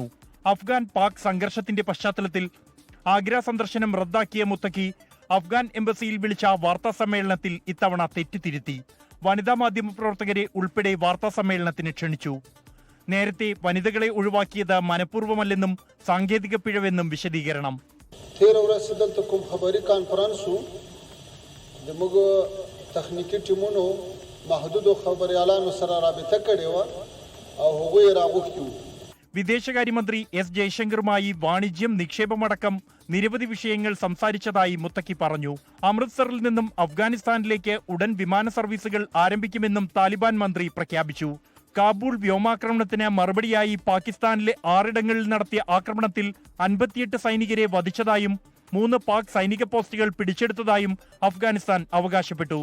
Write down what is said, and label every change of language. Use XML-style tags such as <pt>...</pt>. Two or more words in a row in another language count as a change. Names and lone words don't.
<ml>അഫ്ഗാൻ പാക് സംഘർഷത്തിന്റെ പശ്ചാത്തലത്തിൽ ആഗ്ര സന്ദർശനം റദ്ദാക്കിയ മുത്തഖി അഫ്ഗാൻ എംബസിയിൽ വിളിച്ച വാർത്താ സമ്മേളനത്തിൽ ഇത്തവണ തെറ്റുതിരുത്തി. വനിതാ മാധ്യമ പ്രവർത്തകരെ ഉൾപ്പെടെ വാർത്താ സമ്മേളനത്തിന് ക്ഷണിച്ചു. നേരത്തെ വനിതകളെ ഒഴിവാക്കിയത് മനഃപൂർവ്വമല്ലെന്നും സാങ്കേതിക പിഴവെന്നും വിശദീകരണം.</ml> <ps>تخنیکی ټیمونو محدودو خبريالانو سره رابطه کړې و او هغوی راغوښتي وو.</ps> <ml>വിദേശകാര്യമന്ത്രി എസ് ജയശങ്കറുമായി വാണിജ്യം, നിക്ഷേപമടക്കം നിരവധി വിഷയങ്ങൾ സംസാരിച്ചതായി മുത്തഖി പറഞ്ഞു. അമൃത്സറിൽ നിന്നും അഫ്ഗാനിസ്ഥാനിലേക്ക് ഉടൻ വിമാന സർവീസുകൾ ആരംഭിക്കുമെന്നും താലിബാൻ മന്ത്രി പ്രഖ്യാപിച്ചു. കാബൂൾ വ്യോമാക്രമണത്തിന് മറുപടിയായി പാകിസ്ഥാനിലെ 6 ഇടങ്ങളിൽ നടത്തിയ ആക്രമണത്തിൽ 58 സൈനികരെ വധിച്ചതായും 3 പാക് സൈനിക പോസ്റ്റുകൾ പിടിച്ചെടുത്തതായും അഫ്ഗാനിസ്ഥാൻ അവകാശപ്പെട്ടു.</ml>